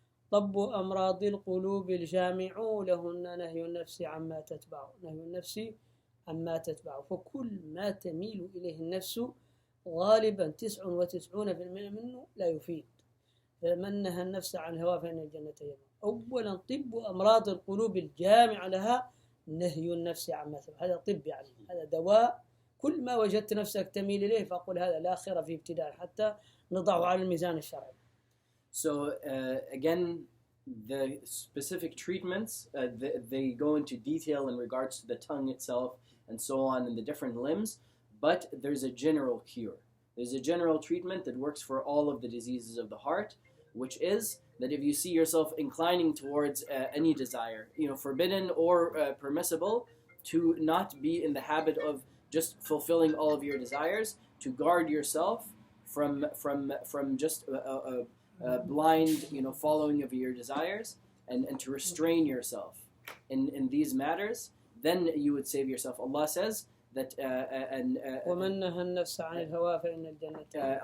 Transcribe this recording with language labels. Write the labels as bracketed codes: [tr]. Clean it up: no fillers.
[ar] طب أمراض القلوب الجامع لهن نهي النفس عما تتبع، نهي النفس عما تتبع، فكل ما تميل إليه النفس غالبا 99% منه لا يفيد، فمن نهى النفس عن الهوى فإن الجنة يمنع. أولا طب أمراض القلوب الجامع لها نهي النفس عما تتبع، هذا طب يعني هذا دواء، كل ما وجدت نفسك تميل إليه فأقول هذا لا خير فيه ابتداء حتى نضعه على الميزان الشرعي. [en] So again, the specific treatments, they go into detail in regards to the tongue itself and so on and the different limbs, but there's a general cure. There's a general treatment that works for all of the diseases of the heart, which is that if you see yourself inclining towards any desire, forbidden or permissible, to not be in the habit of just fulfilling all of your desires, to guard yourself from just blind, following of your desires, and to restrain yourself in these matters, then you would save yourself. Allah says that, [ar] ومن نهى النفس عن الهوى فإن الجنة.